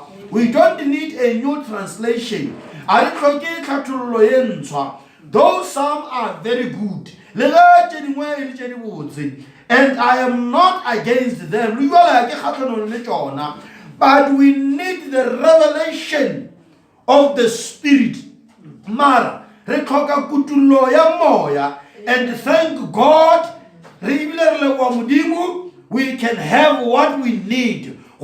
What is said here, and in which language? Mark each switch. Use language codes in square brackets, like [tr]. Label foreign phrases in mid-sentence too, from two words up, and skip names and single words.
[en] We don't need a new translation. [nso] A re tlhoke tlhathollo ye ntshwa. [en] Those some are very good. And I am not against them. But we need the revelation of the Spirit. Mara, and thank God, we can have what we need.